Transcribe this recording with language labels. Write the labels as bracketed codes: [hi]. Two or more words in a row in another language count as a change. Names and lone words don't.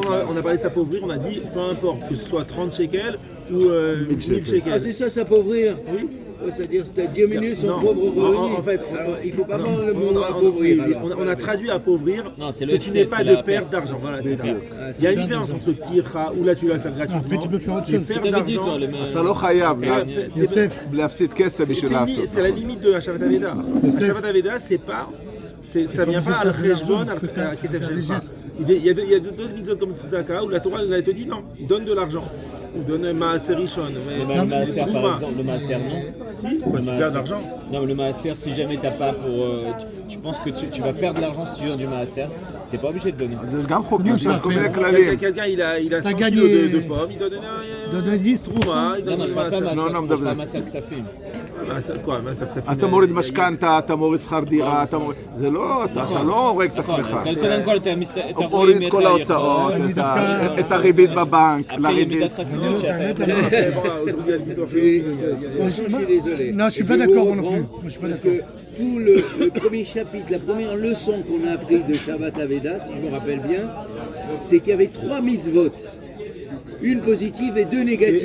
[fr] Quand on a parlé de s'appauvrir, on a dit peu importe que ce soit 30 shekels ou 1000 shekels. Ah, c'est ça, s'appauvrir? Oui. C'est-à-dire diminuer son Non, pauvre revenu. en fait, alors, il ne faut pas prendre le mot appauvrir. Alors. On a traduit appauvrir Non, c'est que le tu F7, n'aies pas c'est de la perte perte. d'argent. Voilà, c'est ça. Ah, Il y a une différence entre tira où là tu vas le faire gratuitement. Après, tu peux faire autre et chose. perte T'avais dit d'argent. toi, les [he] אתה לא חייב יוסף, להפסיד כסף בשביל לעשות. [fr] C'est la limite de la [he] שבת אבדה. [fr] La [he] שבת אבדה, [fr] c'est pas. Ça vient pas à la Kheshbon, à [he] כסף שלך. [fr] Il y a d'autres mitzvot comme Tzedaka où la Torah elle te dit non, donne de l'argent. Ou donne [he] מעשר ראשון. [fr] Le Maaser par exemple, le Maaser non. Si, tu perds de l'argent. Non, mais le Maaser, si jamais t'as pas pour. Tu penses que tu vas perdre de l'argent si tu donnes du Maaser, t'es pas obligé de donner. [he] זה גם חוקים, יש כל מיני כללים. [fr] Quelqu'un il a 100 gagné- kilos de pommes, il doit donner 10%. Trouma, il Non, donne non, je parle pas Maaser. Maaser, non, je parle [he] מדבר. [fr] pas Maaser que ça fait. Quoi, Maaser que ça fait. [he] אז אתה מוריד משכנתה, אתה מוריד שכר דירה, זה לא, אתה לא הורג את עצמך. קודם כל אתה מוריד את כל ההוצאות, את הריבית בבנק, [fr] Après, il y a [he] לריבית. מידת חסידות שאתה... [fr] Aujourd'hui, il y a le victoire chez Franchement, je suis désolé. Non, je suis Et pas vais d'accord, vous moi non plus. reprendre Moi, je suis pas parce d'accord. que tout le premier chapitre, la première leçon qu'on a appris de Shabbat Aveda, si je me rappelle bien, c'est qu'il y avait 3 mitzvot. Une positive et 2 négatives.